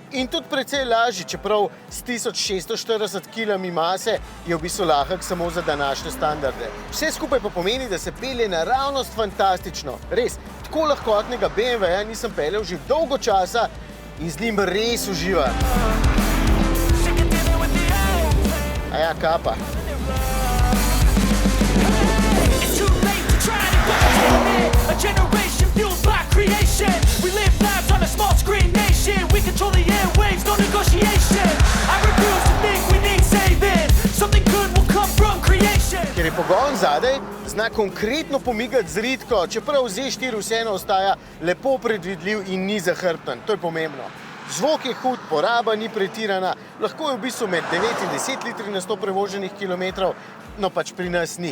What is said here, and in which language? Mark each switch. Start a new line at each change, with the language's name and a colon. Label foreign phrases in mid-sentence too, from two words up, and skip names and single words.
Slovenian: In tudi precej lažji, čeprav s 1640 kg mase je v bistvu lahek samo za današnje standarde. Vse skupaj pa pomeni, da se pelje naravnost fantastično. Res, tako lahkotnega BMW-ja nisem peljal že dolgo časa in z njim res uživam. Aja, kapa.
English: A generation fueled by creation. We live lives on a small screen nation. We control the airwaves, no negotiation. I refuse to think we need saving. Something good will come from creation.
Slovenian: Ker je pogon zadaj, zna konkretno pomigati z ritko, čeprav Z4 vseeno ostaja lepo predvidljiv in ni zahrbten. To je pomembno. Zvok je hud, poraba ni pretirana, lahko je v bistvu med 9 in 10 litri na 100 prevoženih kilometrov, no pač pri nas ni.